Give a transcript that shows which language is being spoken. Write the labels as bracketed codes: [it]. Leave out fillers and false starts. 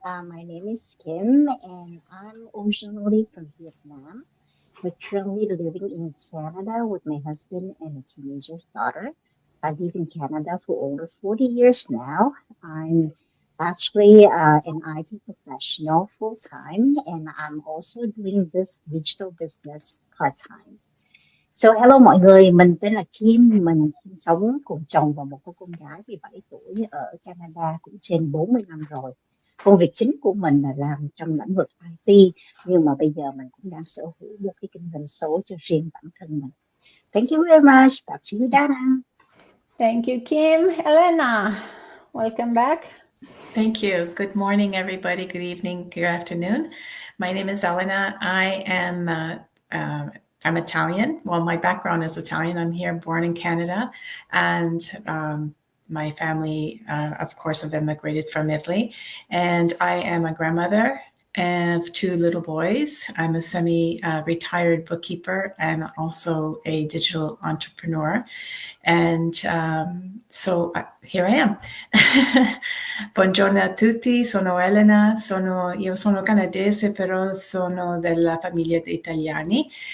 [en] My name is Kim, and I'm originally from Vietnam, but currently living in Canada with my husband and a teenager's daughter. I live in Canada for over 40 years now. I'm actually an IT professional full-time, and I'm also doing this digital business part-time. [vi] So hello mọi người, mình tên là Kim, mình sinh sống cùng chồng và một cô con gái 17 tuổi ở Canada cũng trên 40 năm rồi. Công việc chính của mình là làm trong lĩnh vực IT, nhưng mà bây giờ mình cũng đang sở hữu một cái kinh doanh số cho riêng bản thân mình. [en] Thank you very much. Back to you, Dana. Thank you, Kim. Elena, welcome back. Thank you. Good morning, everybody. Good evening, good afternoon. My name is Elena. I am I'm Italian. Well, my background is Italian. I'm here, born in Canada, and my family, of course, have immigrated from Italy. And I am a grandmother of two little boys. I'm a semi-retired bookkeeper and also a digital entrepreneur. And so here I am. [it] Buongiorno a tutti, sono Elena, io sono canadese, però sono della famiglia di italiani.